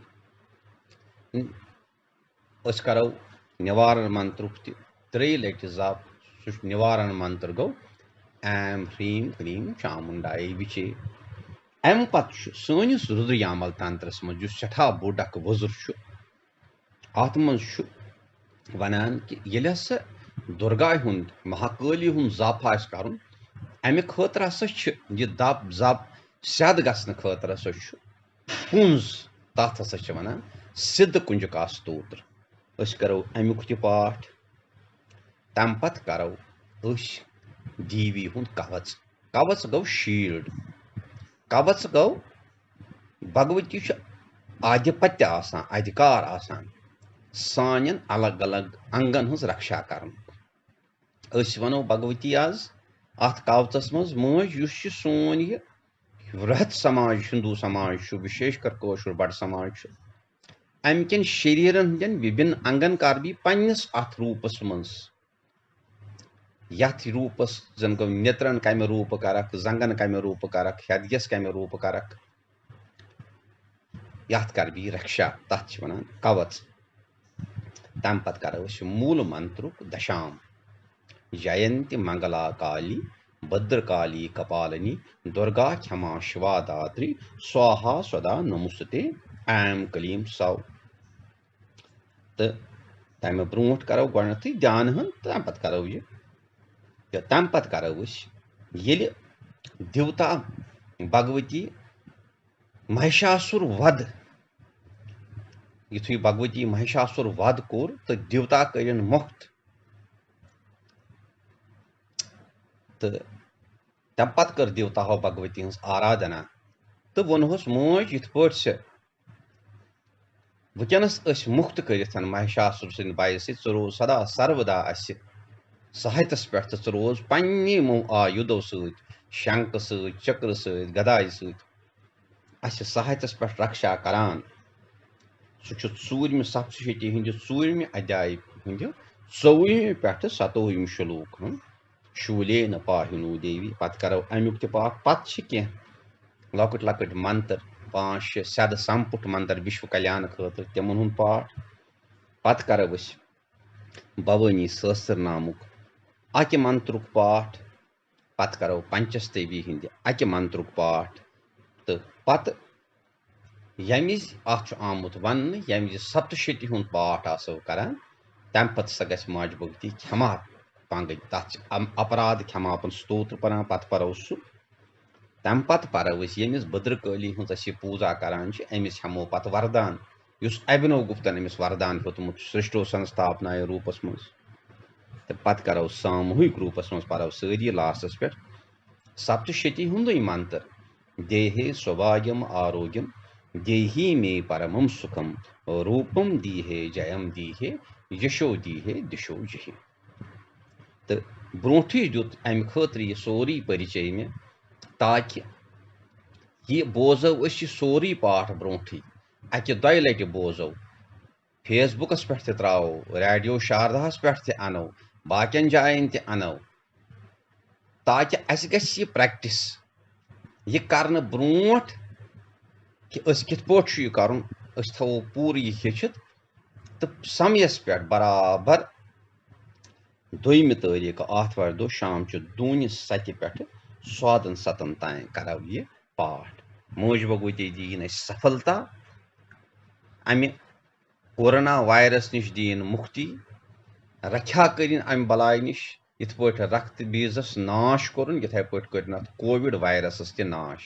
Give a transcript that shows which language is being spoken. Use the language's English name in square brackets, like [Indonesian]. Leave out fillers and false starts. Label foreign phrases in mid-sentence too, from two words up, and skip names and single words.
[Kashmiri] करो निवारण मंत्र त्रे लट जप निवारण मंत्र गो [Sanskrit] ऐम ह्रीम क्लीम चामुंडाई विचे [Kashmiri] अम पत सनिस रुद्रयामल तंत्रस मज सठा बोड़ वजुर अत मज वनान कि ये हसा दुर्गा हुंद महाकाली हुंद जप आस कर अमे खतर हसा यह दप जप सद गसन खतर हसा पुंज तथ हसा वनान सिद्ध कुंजका स्तोत्र करो अमुक तह पाठ तम पत करो देवी हुंद कवच कवच गो शील्ड कवच गो भगवती आधिपत्य आसान अधिकार आसान सान अलग अलग अंगन हज रक्षा कर वनो भगवती आज अत कवचस मज मज सोन यह वृहत समाज हिंदू समाज विशेषकर कौशर बड़ समाज अम कन शरीरन हंदन विभिन्न अंगन कर भी पन्नस अथ रूपस मज यथ रूपस जन गो नेत्रन कम रूप करक जंगन कम रूप करक हदयस कम रूप करक यथ कर भी रक्षा तथ वन कवच तम पत करो मूल मंत्र दशाम जयंती [Sanskrit] मंगला काली भद्रकाली कपालिनी दुर्गा क्षमा शिवा दात्री स्वाहा स्वदा नमुस्ते ऐम कलीम सौ [Kashmiri] तो तम ब्रोट करो गथ ध्यान हन तम पत करो यह तम पत करो ये देवता भगवती महिषासुर वध युथु भगवती महिषासुर वध कोर तो देवता करन मुक्त तो तम पत कर देवता हो भगवती हज आराधना तो वोनहस मोज इत पे वनस मुक्त कर महिषासुर सद भय रोज सदा सर्वदा सहायतस पे रोज पन्नी मो आयुधो शंक चक्र गदाय सहायतस पे रक्षा करान सूर्यम सप्तशती हंद सूर्यम अध्याय हंद 24 पे 27 शलोक [Sanskrit] शूले न पाहिनो देवी [Kashmiri] पत करो अमुक तह पाठ पत कह लकट लकट मंत्र 5-6 सद संपुट मंत्र विश्व कल्याण खतर तिमन हुंद पाठ पत करो भवानी सहस्र नामुक अक मंत्रुक पाठ पत करो पंचस्तवी हंद अक मंत्रुक पाठ तो पत यमिज आमुत वन यमिज सप्तशती हुंद पाठ आसो करान तम पत सा गस माज भक्ति क्षमा पांग तथ अपराध क्षमापन स्तोत्र परान पत परो सु तम पत परो यमिस भद्रकाली हज पूजा करान अमिस हमो पत वरदान अभिनव गुप्तन अमिस वरदान हेतमुत सृष्टो संस्थापनाय रूपस मज तो पत करो सामूहिक रूपस मज परो सारी लास्टस पे सप्तशती हुंदे मंत्र [Sanskrit] देहे सौभाग्यम आरोग्यम देही मे परमम सुखम रूपम दीहे जयम दीहे यशो दीहे दिशो जहि। [Kashmiri] तो ब्रोठी दुत अमि खतर यह सोरी परिचय में ताकि यह बोजो अस सोरी पाठ ब्रोठी अकि दय लटि बोजो फेसबुकस पे त्रो रेडियो शारदाहस पे अनो बाकियन जायन ते अनो ताकि अस गछ यह प्रैक्टिस यह करने ब्रोट कि अस कित पट यह कर थो पूर यह हेचित तो समयस पे बराबर 2 तारीख आथवार दो शाम दून सति पे 7 तान करो यह पाठ मोज भगवती दीन सफलता अमि [English] corona virus [Kashmiri] निश दीन मुक्ति रक्षा करिन अमि बलाय निश इत पट रक्त बीजस नाश कर इथे पट कर [English] COVID virus [Kashmiri] ते नाश।